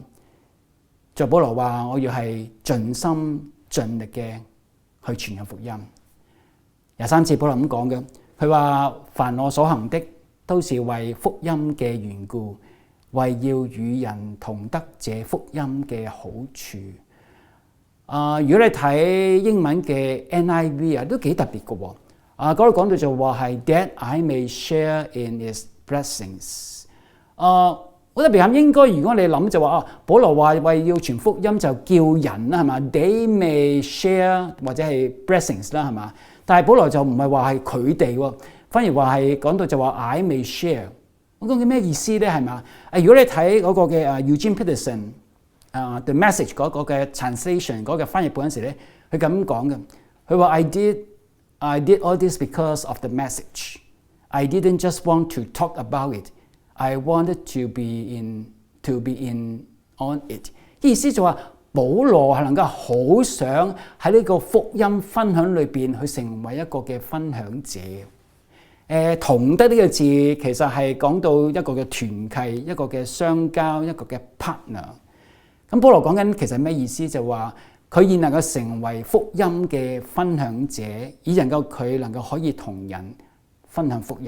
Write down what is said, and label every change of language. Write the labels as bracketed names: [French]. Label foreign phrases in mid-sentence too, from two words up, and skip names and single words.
[Cantonese] 就保羅話：我要係盡心盡力嘅去傳福音。23節保羅咁講嘅，佢話：凡我所行的，都是為福音嘅緣故，為要與人同得這福音嘅好處。如果你睇英文嘅 NIV 都幾特別嘅喎。嗰度講到就話係 [English] that I may share in his blessings。 [Cantonese] 好特別咁，應該如果你諗就話保羅話為要傳福音就叫人啦，係嘛 ？ [English] They may share [Cantonese] 或者係 blessings 啦，係嘛？但係保羅就唔係話係佢哋喎，反而話係講到就話 [English] I may share。 [Cantonese] 咁究竟咩意思咧？係嘛？如果你睇嗰個嘅 Eugene Peterson The Message 嗰個嘅 translation 嗰個翻譯本嗰時咧，佢咁講嘅，佢話 [English] I did all this because of the message. I didn't just want to talk about it. I wanted to be in on it. [Cantonese] 意思就話保羅係能夠好想喺呢個福音分享裏邊去成為一個嘅分享者。同得呢個字其實係講到一個嘅團契、一個嘅相交、一個嘅 partner。咁保羅講緊其實咩意思？就話佢已能夠成為福音嘅分享者，以能夠佢能夠可以同人分享福音。